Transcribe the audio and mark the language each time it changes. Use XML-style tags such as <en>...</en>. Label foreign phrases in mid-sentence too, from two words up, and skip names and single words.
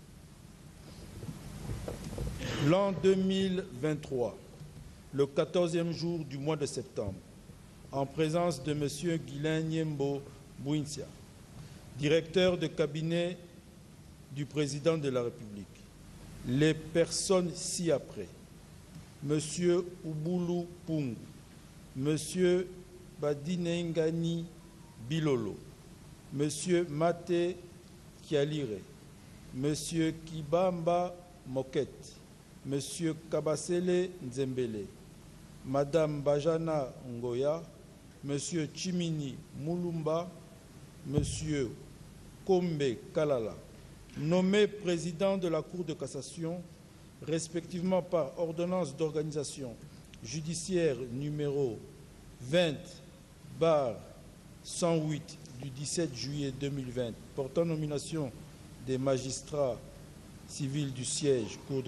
<fr>L'an 2023, le 14e jour du mois de septembre, en présence de M. Guilain Nyembo Bouizia, directeur de cabinet du président de la République. Les personnes ci-après, M. Ubulu Pungu, M. Badinengani Bilolo, M. Mate Kialire, M. Kibamba Moket, M. Kabasele Nzembele, Mme Bajana Ngoya, M. Chimini Mulumba, M. Kombe Kalala, nommé président de la Cour de cassation, respectivement par ordonnance d'organisation judiciaire numéro 20/108 du 17 juillet 2020, portant nomination des magistrats civils du siège Cour de</fr>